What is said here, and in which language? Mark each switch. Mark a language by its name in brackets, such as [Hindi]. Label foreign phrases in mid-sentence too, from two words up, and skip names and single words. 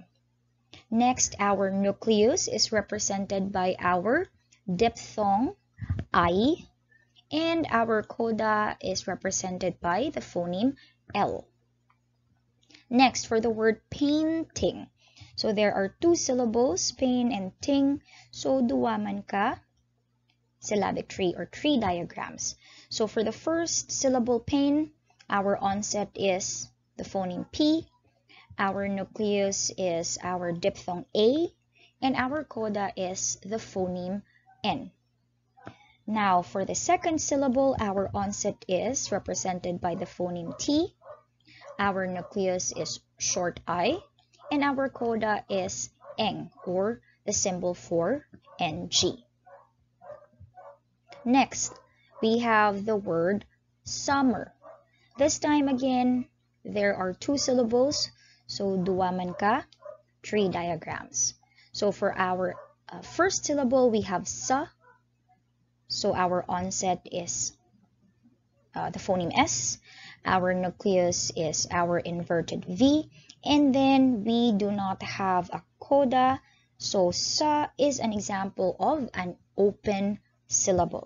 [English] Next, our nucleus is represented by our diphthong I, and our coda is represented by the phoneme L. Next, for the word painting. So there are 2 syllables, pain and ting. So [Hiligaynon] duwa man ka [English] syllabic tree or tree diagrams. So for the first syllable pain, our onset is the phoneme P, our nucleus is our diphthong A, and our coda is the phoneme N. Now for the second syllable, our onset is represented by the phoneme T, our nucleus is short I, and our coda is eng or the symbol for NG. Next, we have the word summer. This time again, there are 2 syllables, so [Hiligaynon] duwa man ka [English] tree diagrams. So for our first syllable, we have sa. So our onset is the phoneme S. Our nucleus is our inverted V. And then we do not have a coda, So sa is an example of an open syllable.